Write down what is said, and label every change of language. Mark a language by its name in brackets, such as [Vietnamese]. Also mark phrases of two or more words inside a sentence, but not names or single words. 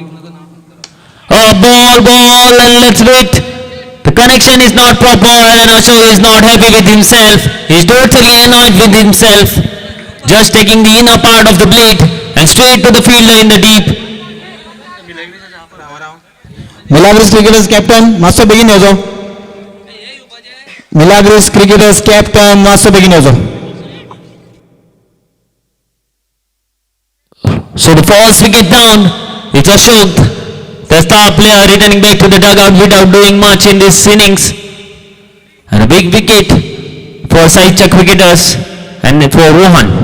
[English] Ball and let's wait. The connection is not proper and Ashok is not happy with himself. He's totally annoyed with himself. Just taking the inner part of the blade and straight to the fielder in the deep. [Konkani] Milagros cricketers captain मातशें बेगीन येवचो. Milagros cricketers captain मातशें बेगीन येवचो. [English] So the first wicket down. It's Ashok, the star player, returning back to the dugout without doing much in this innings. And a big wicket for Saichak cricketers and for Rohan.